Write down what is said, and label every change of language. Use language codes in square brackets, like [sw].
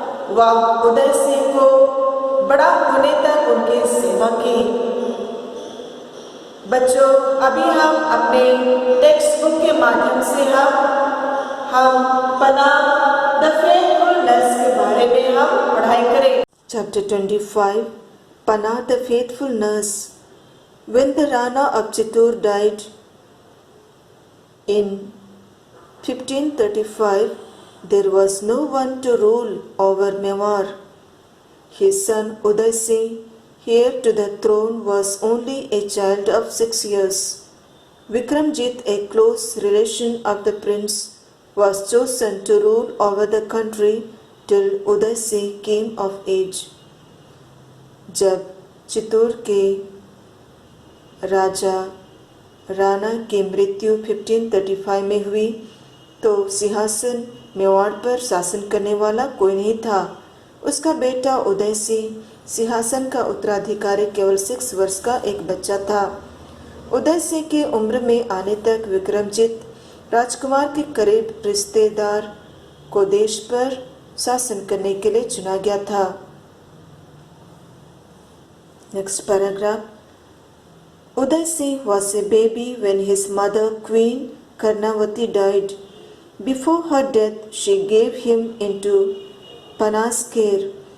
[hi] वह उदय सिंह को बड़ा होने तक उनकी सेवा की। बच्चों, अभी हम अपने टेक्स्ट बुक के माध्यम से हम पनाह द फेथफुल नर्स के बारे में हम पढ़ाई करें। [en] Chapter 25, Pana the faithful nurse। When the Rana of Chittoor died in 1535, there was no one to rule over Mewar. His son Uday Singh, heir to the throne, was only a child of 6 years. Vikramjit, a close relation of the prince, was chosen to rule over the country till Uday Singh came of age। [hi] जब चित्तूर के राजा राणा की मृत्यु 1535 में हुई तो सिंहासन मेवाड़ पर शासन करने वाला कोई नहीं था। उसका बेटा उदय सिंह सिंहासन का उत्तराधिकारी केवल 6 वर्ष का एक बच्चा था। उदय सिंह की उम्र में आने तक विक्रमजीत राजकुमार के करीब रिश्तेदार को देश पर शासन करने के लिए चुना गया था। [en] Next paragraph. Uday Singh was a baby when his mother, Queen Karnavati, died. Before her death, she gave him into Panah's care.